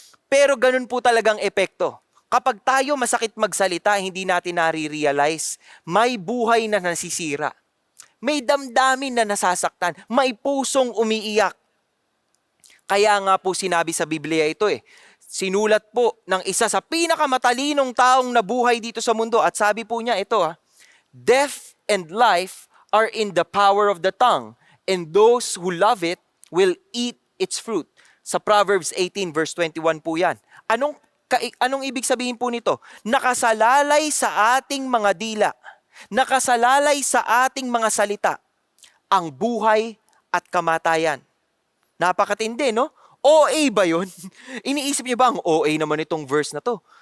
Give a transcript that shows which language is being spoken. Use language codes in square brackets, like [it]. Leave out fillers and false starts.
[tl] Pero ganun po talagang epekto. Kapag tayo masakit magsalita, hindi natin nare-realize, may buhay na nasisira. May damdamin na nasasaktan. May pusong umiiyak. Kaya nga po sinabi sa Biblia ito Sinulat po ng isa sa pinakamatalinong taong nabuhay dito sa mundo. At sabi po niya ito [en] Death and life are in the power of the tongue, and those who love it will eat its fruit. [tl] Sa Proverbs 18 verse 21 po yan. Anong ibig sabihin po nito? Nakasalalay sa ating mga dila, nakasalalay sa ating mga salita, ang buhay at kamatayan. Napakatindi, no? OA ba yun? Iniisip niyo ba ang OA naman itong verse na to?